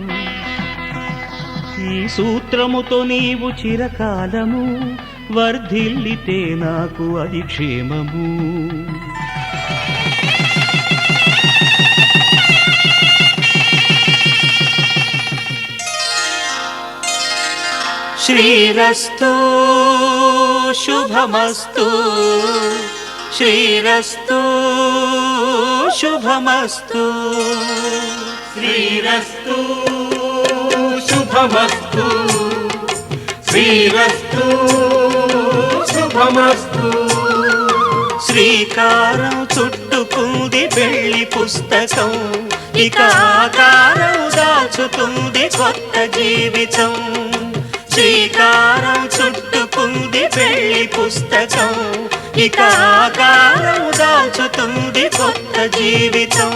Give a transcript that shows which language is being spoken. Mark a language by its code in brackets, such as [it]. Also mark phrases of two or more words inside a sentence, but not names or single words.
[te] ఈ సూత్రముతో నీవు చిరకాలము వర్ధిల్లితే నాకు అది క్షేమము [sa] శ్రీరస్తు శుభమస్తు శ్రీరస్తు శుభమస్తు श्रीरस्तु शुभमस्तु श्रीरस्तु शुभमस्तु [te] శ్రీకారం చుట్టుకుంది పెళ్లి పుస్తకం ఇక ఆకారం దాచుతుంది కొత్త జీవితం శ్రీకారం చుట్టుకుంది పెళ్లి పుస్తకం ఇక ఆకారం దాచుతుంది కొత్త జీవితం